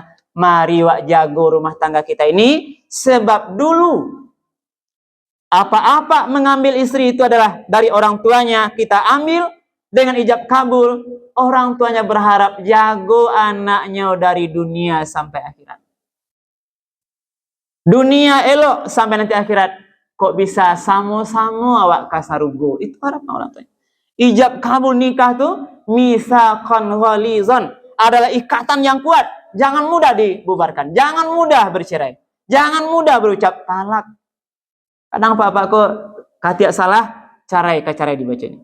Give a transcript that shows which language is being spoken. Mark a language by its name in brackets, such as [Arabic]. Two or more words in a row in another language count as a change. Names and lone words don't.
[Indonesian] Mari wak jago rumah tangga kita ini. Sebab dulu apa-apa mengambil istri itu adalah dari orang tuanya. Kita ambil dengan ijab kabul. Orang tuanya berharap jago anaknya dari dunia sampai akhirat. Dunia elok sampai nanti akhirat. [Minangkabau] Kok bisa samo-samo awak kasarugo? [Indonesian] Itu harapan orang tuanya. Ijab kabul nikah tuh [Arabic] ميثاقا غليظا, [Indonesian] adalah ikatan yang kuat. Jangan mudah dibubarkan, jangan mudah bercerai, jangan mudah berucap talak. [Minangkabau] Kadang bapak kok katiak salah, carai dibaca ini.